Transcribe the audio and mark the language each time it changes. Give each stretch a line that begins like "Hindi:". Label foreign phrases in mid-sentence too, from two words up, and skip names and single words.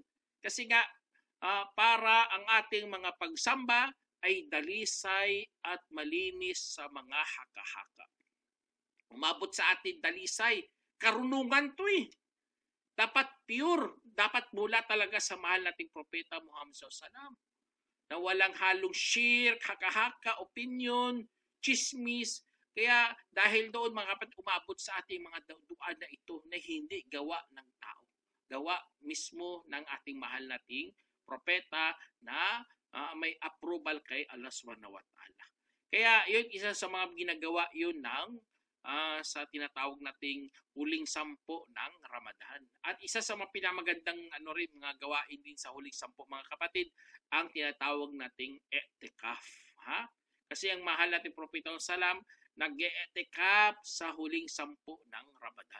Filipino: Kasi nga, para ang ating mga pagsamba ay dalisay at malinis sa mga haka-haka. Umabot sa atin dalisay. Karunungan to eh. Dapat pure. Dapat mula talaga sa mahal nating Propeta Muhammad SAW. Na walang halong shirk, haka-haka, opinion, chismis. Kaya dahil doon mga kapatid, umabot sa ating mga dua na ito na hindi gawa ng tao. gawa mismo ng ating mahal nating propeta na may approval kay Allah
Arabic: سبحانه وتعالى.
Filipino: Kaya yun, isa sa mga ginagawa yun ng sa tinatawag nating huling sampo ng Ramadan. At isa sa mga pinamagandang mga gawain din sa huling sampo, mga kapatid, ang tinatawag nating i'tikaf. Kasi ang mahal nating propeta salam nag-i'tikaf sa huling sampo ng Ramadan.